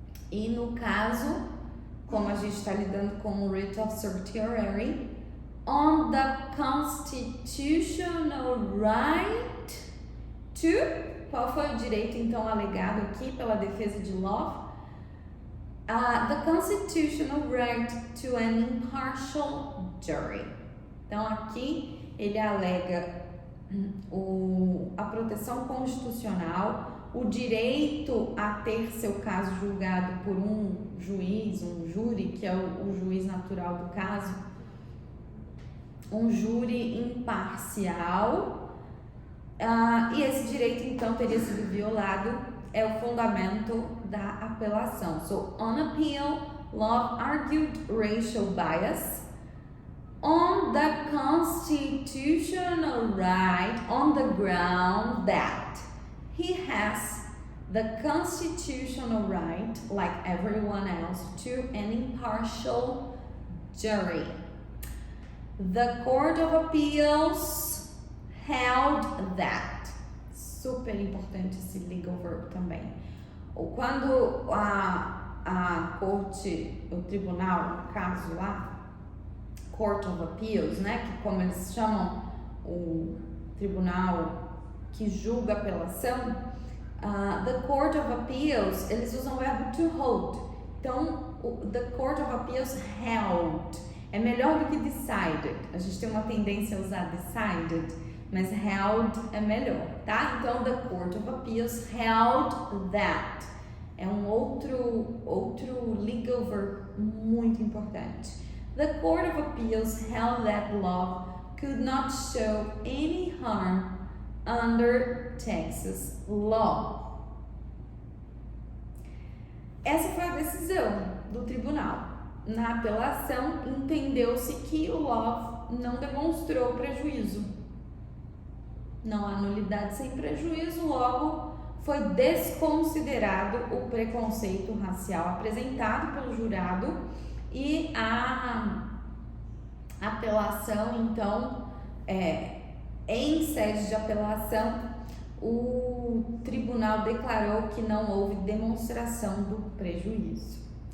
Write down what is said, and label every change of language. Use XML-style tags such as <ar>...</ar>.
<pt>E no caso, como a gente está lidando com o writ of certiorari,</pt> <en>on the constitutional right to...</en> <pt>Qual foi o direito, então, alegado aqui pela defesa de Love?</pt> <en>The constitutional right to an impartial jury.</en> <pt>Então, aqui ele alega a proteção constitucional, o direito a ter seu caso julgado por um juiz, um júri, que é o juiz natural do caso, um júri imparcial, e esse direito então teria sido violado, é o fundamento da apelação.</pt> <en>So, on appeal, Love argued racial bias on the constitutional right on the ground that he has the constitutional right, like everyone else, to an impartial jury. The Court of Appeals held that.</en> <pt>Super importante esse legal verb também. Quando a corte, o tribunal, no caso lá, Court of Appeals, né, que como eles chamam o tribunal que julga a apelação, the Court of Appeals, eles usam o verbo to hold. Então,</pt> <en>the Court of Appeals held.</en> <pt>É melhor do que decided. A gente tem uma tendência a usar decided, mas held é melhor, tá? Então,</pt> <en>the Court of Appeals held that.</en> <pt>É um outro legal verb muito importante.</pt> <en>The Court of Appeals held that Love could not show any harm under Texas law.</en> <pt>Essa foi a decisão do tribunal. Na apelação, entendeu-se que o Love não demonstrou prejuízo. Não há nulidade sem prejuízo, logo foi desconsiderado o preconceito racial apresentado pelo jurado e a apelação, então, em sede de apelação, o tribunal declarou que não houve demonstração do prejuízo.</pt>